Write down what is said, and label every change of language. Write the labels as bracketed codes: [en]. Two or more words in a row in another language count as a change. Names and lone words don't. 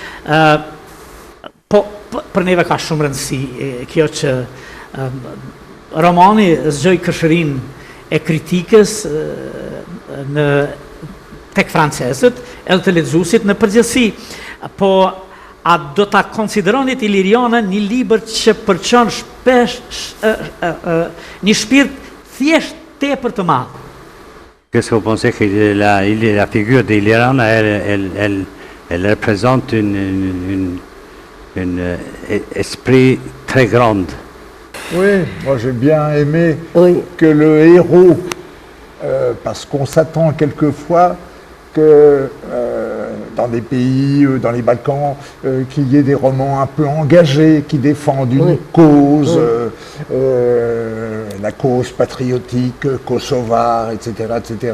[sq] po për neve ka shumë rëndësi kjo që romani zgjoj këshërin e kritikës tek francezët edhe të lexuesit në përgjithësi, po a do ta konsideronit Ilirianën një libër që përçon shpesh një shpirt thjesht tepër të madh? [fr] Qu'est-ce que vous pensez que la figure d'Iliriana, elle représente un esprit très grand? Oui, moi j'ai bien aimé Oui. que le héros, parce qu'on s'attend quelquefois que dans des pays, dans les Balkans, qu'il y ait des romans un peu engagés, qui défendent une cause, la cause patriotique, kosovare, etc., etc.